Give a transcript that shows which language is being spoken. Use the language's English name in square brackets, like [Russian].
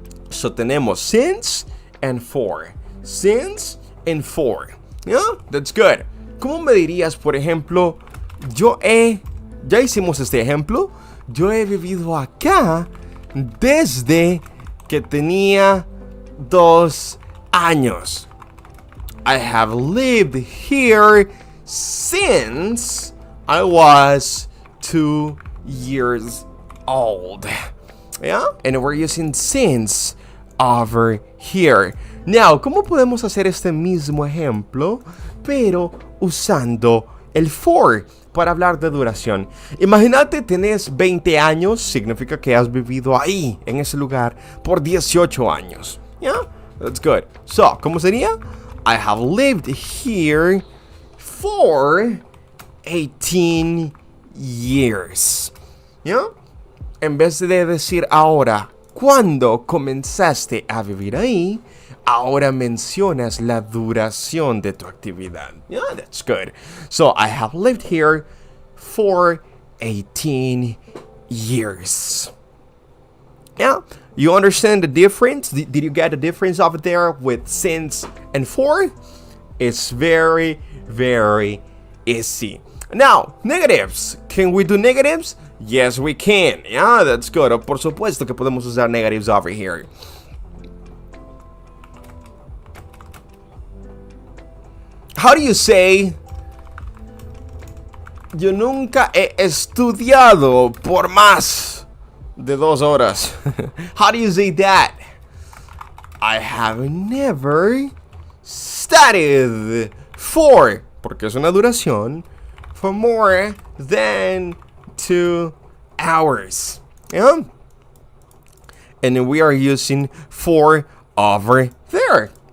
[English] So tenemos since and for. Since and for. Yeah, that's good. [Spanish] ¿Cómo me dirías, por ejemplo, ya hicimos este ejemplo, yo he vivido acá desde que tenía 2 años. [English] I have lived here since I was 2 years old. Yeah? And we're using since over here. [Spanish] Now, ¿cómo podemos hacer este mismo ejemplo, pero usando el for para hablar de duración? Imagínate, tenés 20 años, significa que has vivido ahí, en ese lugar, por 18 años. [English] Yeah? That's good. So, [Spanish] ¿cómo sería? [English] I have lived here for 18 years. ¿Ya? [Spanish] En vez de decir ahora cuándo comenzaste a vivir ahí, ahora mencionas la duración de tu actividad. [English] Yeah, that's good. So, I have lived here for 18 years. Yeah, you understand the difference? Did you get the difference over there with since and for? It's very, very easy. Now, negatives. Can we do negatives? Yes, we can. Yeah, that's good. [Spanish] Por supuesto que podemos usar negatives [English] over here. How do you say, [Spanish] yo nunca he estudiado por más de 2 horas? [English] How do you say that? I have never studied for, [Spanish] porque es una duración, [English] for more than 2 hours. Yeah? And we are using for over there.